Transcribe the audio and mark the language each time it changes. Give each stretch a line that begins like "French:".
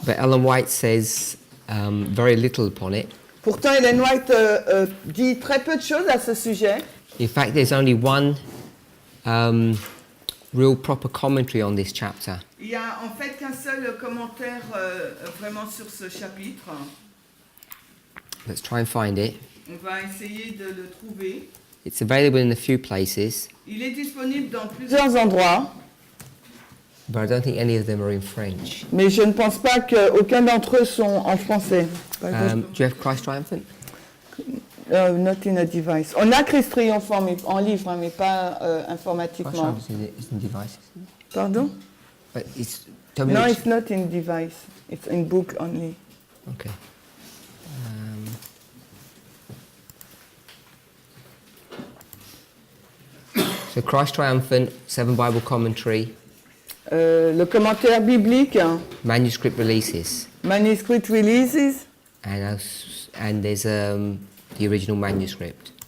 English: but Ellen White says very little upon it.
French: Pourtant, Ellen White dit très peu de choses à ce sujet.
English: In fact, there's only one real proper commentary on this chapter.
French: Il y a en fait qu'un seul commentaire vraiment sur ce chapitre.
English: Let's try and find it.
French: On va essayer de le trouver.
English: It's available in a few places,
French: Il est disponible dans plusieurs endroits,
English: but I don't think any of them are in French.
French: mais je ne pense pas qu'aucun d'entre eux sont en français.
English: Do you have Christ Triumphant? Not in a device.
French: On a Christ triomphant mais, en livre, hein, mais pas
English: Christ
French: informatiquement.
English: Triumphant is in devices.
French: Pardon?
English: But tell me No, which- it's not in device. It's in book only. Okay. So Christ Triumphant, 7 Bible Commentary,
French: Le commentaire biblique,
English: manuscript releases, manuscript releases and there's the original manuscript.